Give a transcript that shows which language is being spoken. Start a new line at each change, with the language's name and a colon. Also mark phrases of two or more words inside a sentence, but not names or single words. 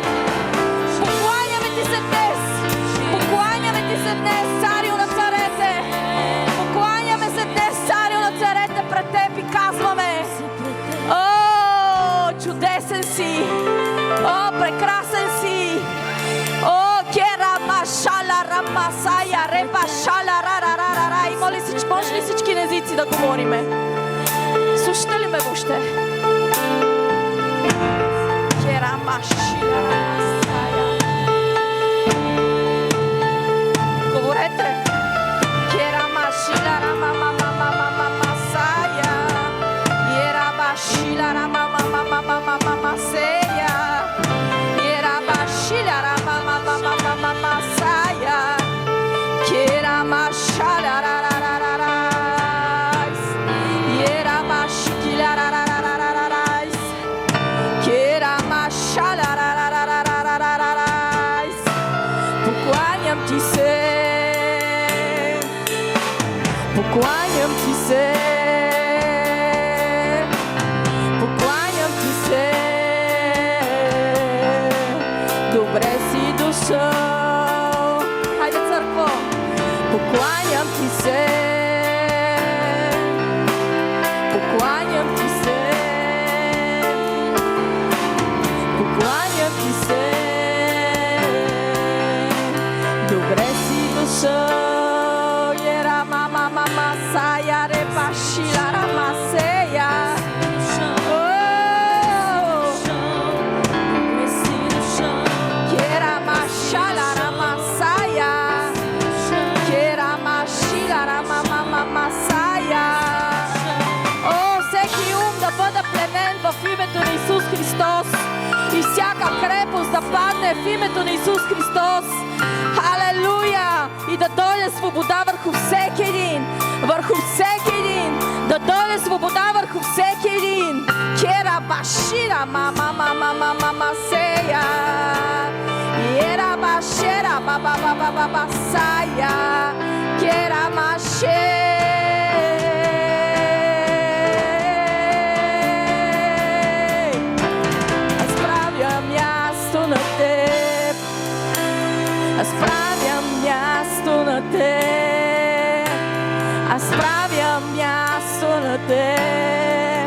Bulgarian: Покланяме ти се днес. Покланяме ти се днес, царю на царете. Покланяме се днес, царю на царете, пред теб и казваме: о, чудесен си! О, прекрасен си! О, кера машала рамасая, реба шала рарарарара. Може ли всички езици да говориме? Слушате ли ме въобще? Кера машила рамасая. Говорете! Кера машила рамамамамамамасая. Ера башила рамамамамамамасея. Ера башила рамамамамамамасая. Кера машала рарарарарайс. Ера башикила рарарарарайс. Кера машала рарарарарайс. Покланям ти се. Покланям ти се. Покланям ти се. Добре си дошъл. Хайде, църкво. Покланям ти се. Покланям ти се. Покланям ти се. Добре си дошъл. Masaya repa shilara maseya. Kera mashalara masaya. Kera mashilara mama masaya. О, всеки ум да бъде пленен в името на Исус Христос и всяка крепост да падне в името на Исус Христос. Халелуя! И да дойде свобода върху всеки един. Върху всеки един. Да дойде свобода върху всеки един. Кера башира мама мама мама масея. Ера башера баба баба баба сая. Кера маше. Аз правя място на теб. Аз правя място на теб. Аз правя място на теб.